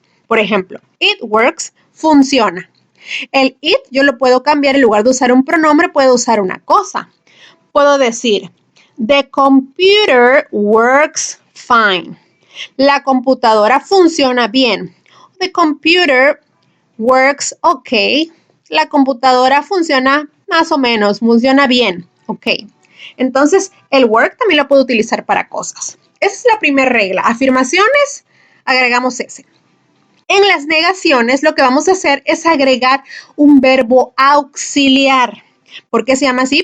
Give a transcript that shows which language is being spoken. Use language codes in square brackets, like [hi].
[es] Por ejemplo, [en] it works, [es] funciona. El it yo lo puedo cambiar, en lugar de usar un pronombre, puedo usar una cosa. Puedo decir, [en] the computer works fine. [es] La computadora funciona bien. [en] The computer works okay. [es] La computadora funciona más o menos, funciona bien. Ok. Entonces, el work también lo puedo utilizar para cosas. Esa es la primera regla. Afirmaciones, agregamos ese. En las negaciones, lo que vamos a hacer es agregar un verbo auxiliar. ¿Por qué se llama así?